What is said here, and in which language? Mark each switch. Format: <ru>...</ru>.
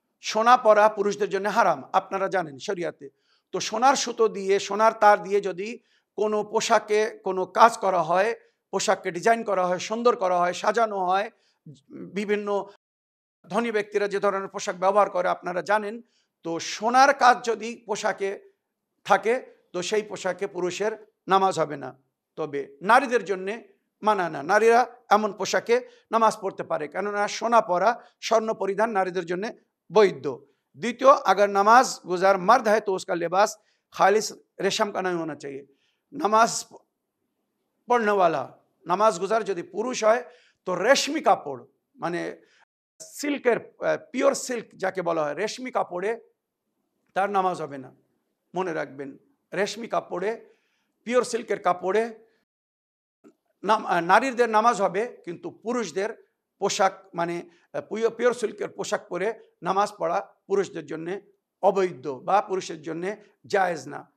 <bn>সোনা পরা পুরুষদের জন্য হারাম, আপনারা জানেন শরিয়াতে। তো সোনার সুতো দিয়ে, সোনার তার দিয়ে যদি কোনো পোশাকে কোনো কাজ করা হয়, পোশাককে ডিজাইন করা হয়, সুন্দর করা হয়, সাজানো হয়, বিভিন্ন ধনী ব্যক্তিরা যে ধরনের পোশাক ব্যবহার করে আপনারা জানেন, তো সোনার কাজ যদি পোশাকে থাকে তো সেই পোশাকে পুরুষের নামাজ হবে না। তবে নারীদের জন্যে মানা না, নারীরা এমন পোশাকে নামাজ পড়তে পারে, কেননা সোনা পরা, স্বর্ণ পরিধান নারীদের জন্য বৈধ।</bn> <hi>দ্বিতীয়, अगर नमाज गुजार मर्द है तो उसका लिबास खालिस रेशम का नहीं होना चाहिए। नमाज पढ़ने वाला, नमाज गुजार</hi> <bn>যদি পুরুষ হয় তো রেশমি কাপড়, মানে সিল্কের, পিওর সিল্ক যাকে বলা হয়, রেশমি কাপড়ে তার নামাজ হবে না। মনে রাখবেন, রেশমি কাপড়ে, পিওর সিল্কের কাপড়ে নারীদের নামাজ হবে, কিন্তু পুরুষদের পোশাক মানে পিওর সিল্কের পোশাক পরে নামাজ পড়া পুরুষদের জন্য অবৈধ বা পুরুষের জন্য জায়েজ না।</bn>